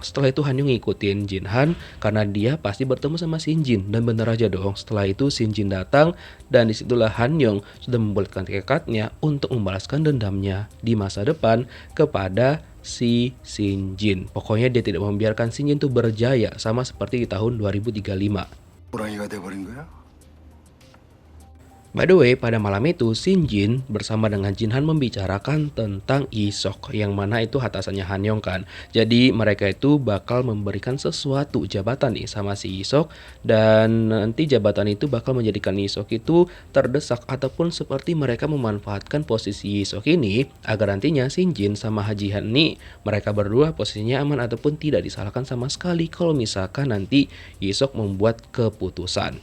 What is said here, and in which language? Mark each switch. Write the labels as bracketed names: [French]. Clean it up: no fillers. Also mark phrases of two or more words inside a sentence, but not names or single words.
[Indonesian] Setelah itu Han Yong ngikutin Jin Han karena dia pasti bertemu sama Shin Jin. Dan bener aja dong, setelah itu Shin Jin datang dan disitulah Han Yong sudah membulatkan tekadnya untuk membalaskan dendamnya di masa depan kepada si Shin Jin. Pokoknya dia tidak membiarkan Shin Jin itu berjaya sama seperti di tahun 2035. [Korean] 호랑이가 돼버린 거야? [English] By the way, [Indonesian] pada malam itu Shin Jin bersama dengan Jin Han membicarakan tentang Isok, yang mana itu atasannya Han Yong kan. Jadi mereka itu bakal memberikan sesuatu jabatan nih sama si Isok, dan nanti jabatan itu bakal menjadikan Isok itu terdesak ataupun seperti mereka memanfaatkan posisi Isok ini agar nantinya Shin Jin sama Haji Han nih mereka berdua posisinya aman ataupun tidak disalahkan sama sekali kalau misalkan nanti Isok membuat keputusan.